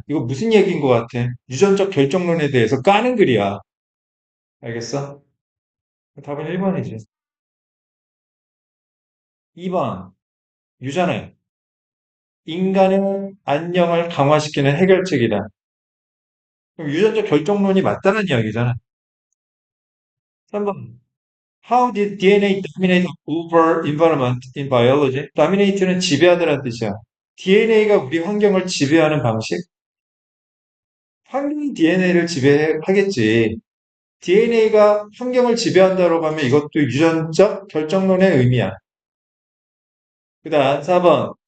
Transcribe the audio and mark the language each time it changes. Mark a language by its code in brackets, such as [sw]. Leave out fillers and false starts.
[ko] 이거 무슨 얘기인 것 같아? 유전적 결정론에 대해서 까는 글이야. 알겠어? 답은 1번이지. 2번. 유전은 인간의 안녕을 강화시키는 해결책이다. 그럼 유전적 결정론이 맞다는 이야기잖아. 3번. [en] How did DNA dominate over environment in biology? [ko] dominate는 지배하다라는 뜻이야. DNA가 우리 환경을 지배하는 방식? 환경이 DNA를 지배하겠지. DNA가 환경을 지배한다고 하면 이것도 유전적 결정론의 의미야. 그 다음 4번.